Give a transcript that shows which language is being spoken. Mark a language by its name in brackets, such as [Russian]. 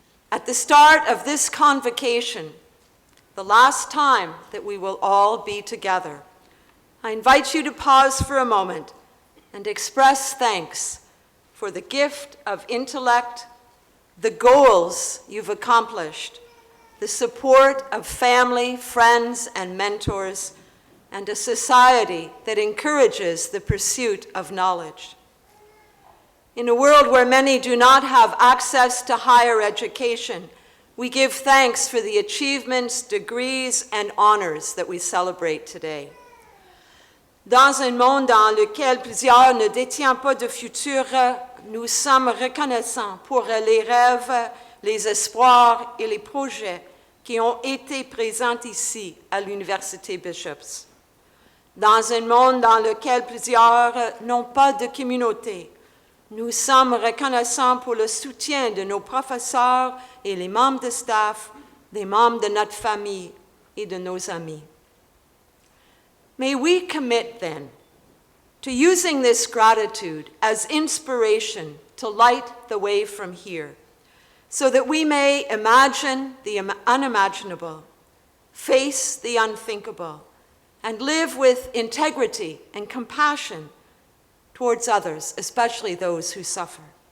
[English] At the start of this convocation, the last time that we will all be together, I invite you to pause for a moment and express thanks for the gift of intellect, the goals you've accomplished, the support of family, friends, and mentors, and a society that encourages the pursuit of knowledge. In a world where many do not have access to higher education, we give thanks for the achievements, degrees, and honors that we celebrate today. [French] Dans un monde dans lequel plusieurs ne détiennent pas de futur, nous sommes reconnaissants pour les rêves, les espoirs et les projets qui ont été présents ici à l'Université B.C.S. Dans un monde dans lequel plusieurs n'ont pas de communauté, nous sommes reconnaissants pour le soutien de nos professeurs et les membres de staff, des membres de notre famille et de nos amis. [English] May we commit then to using this gratitude as inspiration to light the way from here, so that we may imagine the unimaginable, face the unthinkable, and live with integrity and compassion towards others, especially those who suffer.